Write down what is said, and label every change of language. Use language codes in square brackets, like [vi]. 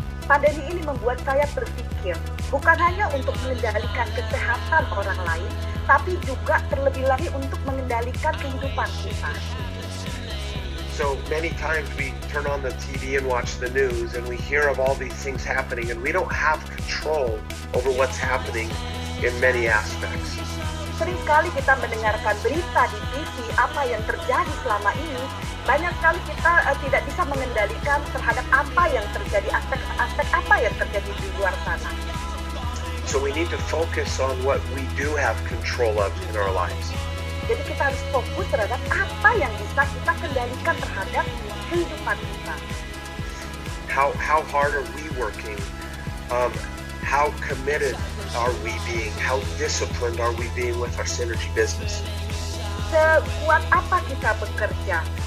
[id] Pandemi ini membuat saya berpikir, bukan hanya untuk mengendalikan kesehatan orang lain, tapi juga terlebih lagi untuk mengendalikan kehidupan kita. [en] So many times we turn on the TV and watch the news and we hear of all these things happening and we don't have control over what's happening in many aspects. [id] Sering sekali kita mendengarkan berita di TV apa yang terjadi selama ini. Banyak sekali kita tidak bisa mengendalikan terhadap apa yang terjadi, aspek-aspek apa yang terjadi di luar sana. [en] So we need to focus on what we do have control of in our lives. [id] Jadi kita harus fokus terhadap apa yang bisa kita kendalikan terhadap kehidupan kita. [en] How hard are we working? How committed are we being? How disciplined are we being with our synergy business? [id] Sekuat apa kita bekerja?